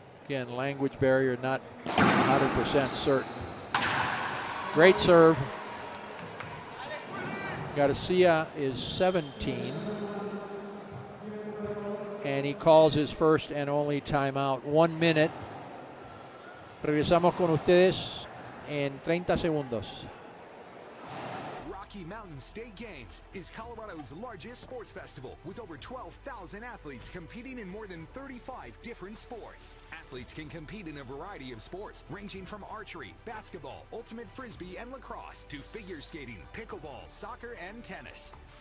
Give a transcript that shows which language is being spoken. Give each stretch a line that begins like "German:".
English: Again, language barrier, not 100% certain. Great serve. Garcia is 17. And he calls his first and only timeout. 1 minute.
Spanish: Regresamos con ustedes en 30 segundos.
English: Rocky Mountain State Games is Colorado's largest sports festival with over 12,000 athletes competing in more than 35 different sports. Athletes can compete in a variety of sports ranging from archery, basketball, ultimate frisbee, and lacrosse to figure skating, pickleball, soccer, and tennis.